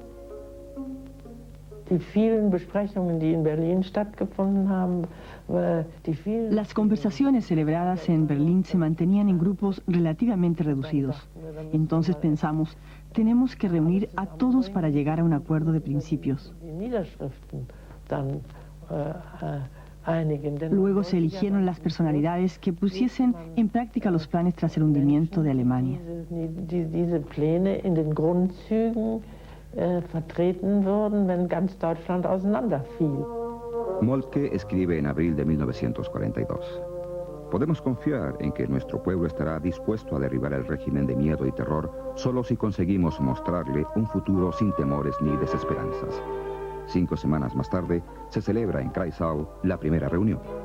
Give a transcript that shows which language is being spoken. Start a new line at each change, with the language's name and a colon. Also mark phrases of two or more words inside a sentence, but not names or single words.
Spanish: Las conversaciones celebradas en Berlín se mantenían en grupos relativamente reducidos. Entonces pensamos, tenemos que reunir a todos para llegar a un acuerdo de principios. Luego se eligieron las personalidades que pusiesen en práctica los planes tras el hundimiento de Alemania.
German: Vertreten würden, wenn ganz Deutschland auseinanderfiel.
Spanish: Moltke escribe en abril de 1942. Podemos confiar en que nuestro pueblo estará dispuesto a derribar el régimen de miedo y terror solo si conseguimos mostrarle un futuro sin temores ni desesperanzas. 5 semanas más tarde, se celebra en Kreisau la primera reunión.